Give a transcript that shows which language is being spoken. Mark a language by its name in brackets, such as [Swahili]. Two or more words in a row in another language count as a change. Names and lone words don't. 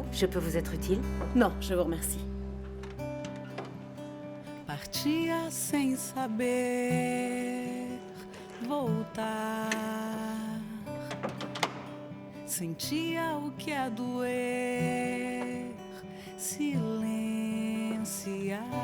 [French] Je peux vous être utile? Non, je vous remercie. [Portuguese] Partia sem saber voltar. Sentia o que é doer, silenciar.